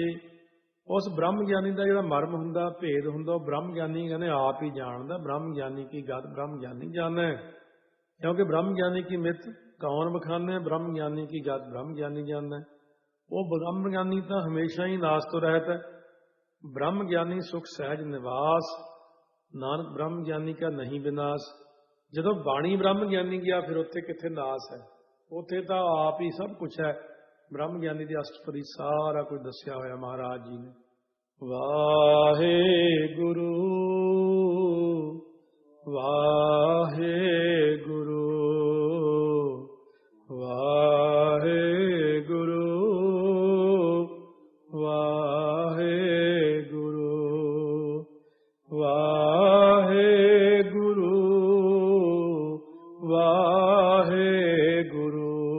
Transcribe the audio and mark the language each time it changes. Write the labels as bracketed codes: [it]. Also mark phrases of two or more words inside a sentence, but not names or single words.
[pa] ਉਸ ਬ੍ਰਹਮ ਗਿਆਨੀ ਦਾ ਜਿਹੜਾ ਮਰਮ ਹੁੰਦਾ, ਭੇਦ ਹੁੰਦਾ, ਉਹ ਬ੍ਰਹਮ ਗਿਆਨੀ ਕਹਿੰਦੇ ਆਪ ਹੀ ਜਾਣਦਾ। ਬ੍ਰਹਮ ਗਿਆਨੀ ਕੀ ਗਤ ਬ੍ਰਹਮ ਗਿਆਨੀ ਜਾਣੈ। ਕਿਉਂਕਿ ਬ੍ਰਹਮ ਗਿਆਨੀ ਕੀ ਮਿੱਤ ਕੌਣ ਬਖਾਨੇ? ਬ੍ਰਹਮ ਗਿਆਨੀ ਕੀ ਗਤ ਬ੍ਰਹਮ ਗਿਆਨੀ ਜਾਣੈ। ਉਹ ਬ੍ਰਹਮ ਗਿਆਨੀ ਤਾਂ ਹਮੇਸ਼ਾ ਹੀ ਨਾਸ ਤੋਂ ਰਹਿਤ ਹੈ। [hi] ब्रह्म ज्ञानी सुख सहज निवास, नानक ब्रह्म ज्ञानी का नहीं विनाश। [pa] ਜਦੋਂ ਬਾਣੀ ਬ੍ਰਹਮ ਗਿਆਨੀ ਗਿਆ ਫਿਰ ਉੱਥੇ ਕਿੱਥੇ ਨਾਸ ਹੈ? ਉੱਥੇ ਤਾਂ ਆਪ ਹੀ ਸਭ ਕੁਝ ਹੈ। ਬ੍ਰਹਮ ਗਿਆਨੀ ਦੀ ਅਸ਼ਟਪਦੀ ਸਾਰਾ ਕੁਝ ਦੱਸਿਆ ਹੋਇਆ ਮਹਾਰਾਜ ਜੀ ਨੇ। ਵਾਹਿਗੁਰੂ ਵਾਹਿਗੁਰੂ ਵਾਹਿਗੁਰੂ ਵਾਹਿਗੁਰੂ ਵਾਹਿਗੁਰੂ ਵਾਹਿਗੁਰੂ